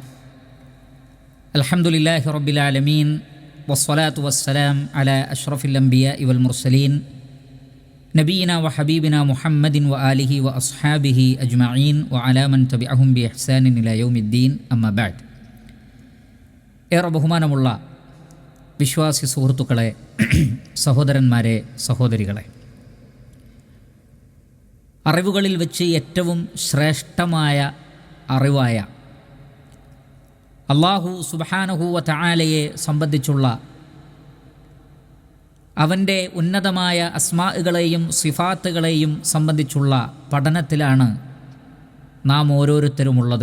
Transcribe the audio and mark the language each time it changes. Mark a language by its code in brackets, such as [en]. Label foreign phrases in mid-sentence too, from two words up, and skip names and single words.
[ar] الحمد لله رب العالمين والصلاة والسلام على أشرف الأنبياء والمرسلين نبينا وحبيبنا محمد وآله وأصحابه أجمعين وعلى من تبعهم بإحسان إلى يوم الدين أما بعد. [ml] ഏറെ ബഹുമാനമുള്ള വിശ്വാസി സുഹൃത്തുക്കളെ, സഹോദരന്മാരെ, സഹോദരികളെ, അറിവുകളിൽ വെച്ച് ഏറ്റവും ശ്രേഷ്ഠമായ അറിവായ അല്ലാഹു [ar] سبحانه وتعالى [ml] സംബന്ധിച്ചുള്ള അവൻ്റെ ഉന്നതമായ അസ്മാഉകളെയും സിഫാത്തുകളെയും സംബന്ധിച്ചുള്ള പഠനത്തിലാണ് നാം ഓരോരുത്തരുമുള്ളത്.